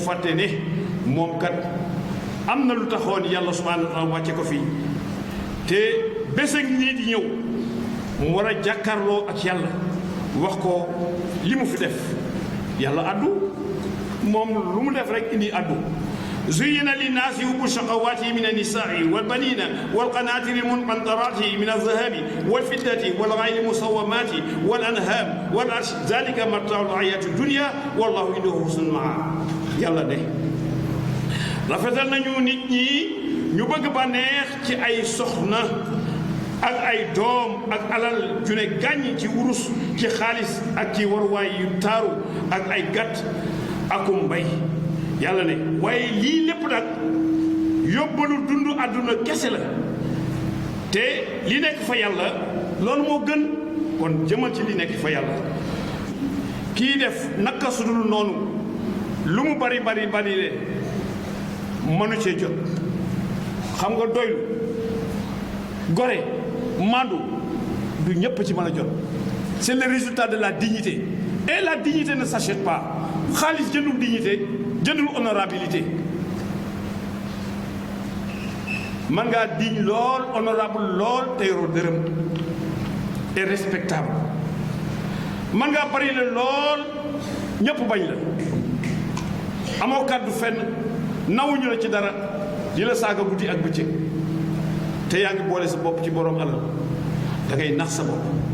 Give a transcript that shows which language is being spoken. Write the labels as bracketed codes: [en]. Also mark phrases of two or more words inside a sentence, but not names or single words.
[wo] fàtte ne moom kat am na lu taxoon yàlla [ar] سبحانه وتعالى [wo] wàcce ko fii te bés a ngi nii di ñëw mu war a jàkkaarloo ak yàlla wax ko li mu fi def yàlla addu moom lu mu def rek indi [ar] addu زين للناس حب الشهوات من النساء والبنين والقناطير المقنطرات من الذهب والفضة والخيل المسومات والأنعام والحرث ذلك متاع الحياة الدنيا والله عنده حسن المآب [wo] yàlla ne rafetal nañu nit ñi ñu bëgg bànneex ci ay soxna ak ay doom ak alal ju ne gàññ ci wurus ci xaalis ak ci waruwaay yu taaru ak ay gàtt akum mbay yàlla ne waaye lii lépp nag yóbbalu dund àdduna kese la te li nekk fa yàlla loolu moo gën kon jëmal ci li nekk fa yàlla kii def naka sudul noonu lu mu bari bari bari de mënu cee jot xam nga doylu gore mandu du ñépp ci mën a jot [fr] c'est le résultat de la dignité et la dignité ne s'achète pas [wo] xaalis jëndul dignité jëndul honorabilité mën ngaa diñ lool honorable lool te yoroo dërëm [fr] et respectable [wo] man ngaa bari la lool ñëpp bañ la amoo kàddu fenn nawuñu la ci dara di la saaga guddi ak bëccëg te yaa ngi boole sa bopp ci borom alal da ngay nax sa bopp